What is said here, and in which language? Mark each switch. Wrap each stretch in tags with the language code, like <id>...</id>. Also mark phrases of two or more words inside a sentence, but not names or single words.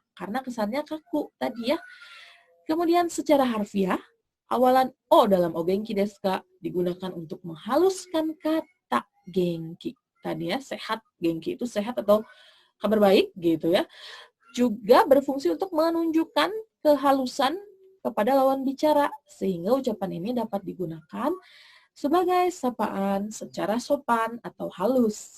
<id>Karena kesannya kaku tadi ya. Kemudian secara harfiah, awalan O dalam</id> <ja>お元気ですか</ja> <id>digunakan untuk menghaluskan kata genki. Tadi ya, sehat, genki itu sehat atau kabar baik gitu ya. Juga berfungsi untuk menunjukkan kehalusan kepada lawan bicara, sehingga ucapan ini dapat digunakan sebagai sapaan secara sopan atau halus.</id>